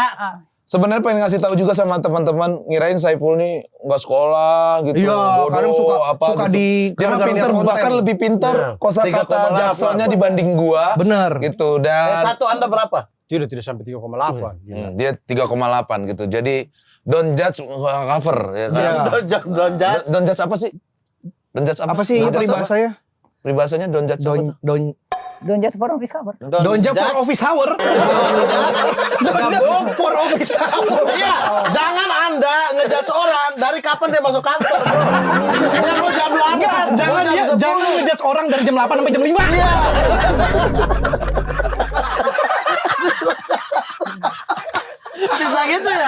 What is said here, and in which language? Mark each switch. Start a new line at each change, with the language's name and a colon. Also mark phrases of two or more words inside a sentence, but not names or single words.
Indonesian: sebenarnya pengen ngasih tahu juga sama teman-teman, ngirain Saiful nih nggak sekolah gitu, Iya, bodoh, kadang suka gitu. di Dia mah gara-gara pinter, lihat konten. bahkan lebih pinter kosakata 3,8. Jakselnya dibanding gua. Bener. Gitu dan Satu Anda berapa? Tidak sampai 3,8. dia 3,8 gitu. Jadi
English: don't judge cover
Indonesian: ya kan.
English: Don't judge. Don't judge apa sih? Don't judge
Indonesian: Apa sih
English: Don't judge apa?
Indonesian: peribahasanya? Peribahasanya
English: don't judge
Indonesian: apa?
English: Don't judge for office cover. Don't judge for office hour. Don't judge for office hour.
Indonesian: Iya, jangan Anda ngejudge orang dari kapan dia masuk kantor. Jangan jam 8. Jangan ngejudge orang dari jam 8 sampai jam 5. Iya. Bisa gitu ya?